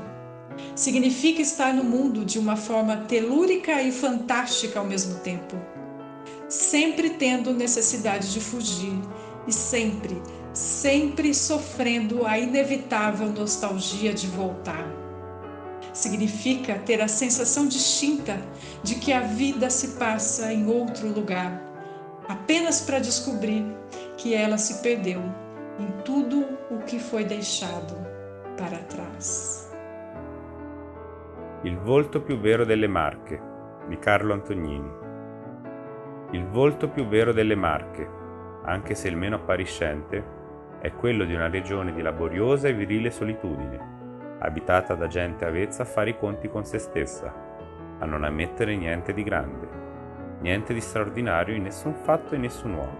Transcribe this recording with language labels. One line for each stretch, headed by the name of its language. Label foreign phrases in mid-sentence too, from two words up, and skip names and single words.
Portuguese: Significa estar no mundo de uma forma telúrica e fantástica ao mesmo tempo, sempre tendo necessidade de fugir e sempre sofrendo a inevitável nostalgia de voltar. Significa ter a sensação distinta de que a vida se passa em outro lugar, apenas para descobrir que ela se perdeu em tudo o que foi deixado para trás.
Italian: Il volto più vero delle Marche, di Carlo Antonini. Il volto più vero delle Marche, anche se il meno appariscente, è quello di una regione di laboriosa e virile solitudine, abitata da gente avvezza a fare i conti con se stessa, a non ammettere niente di grande, niente di straordinario in nessun fatto e nessun uomo.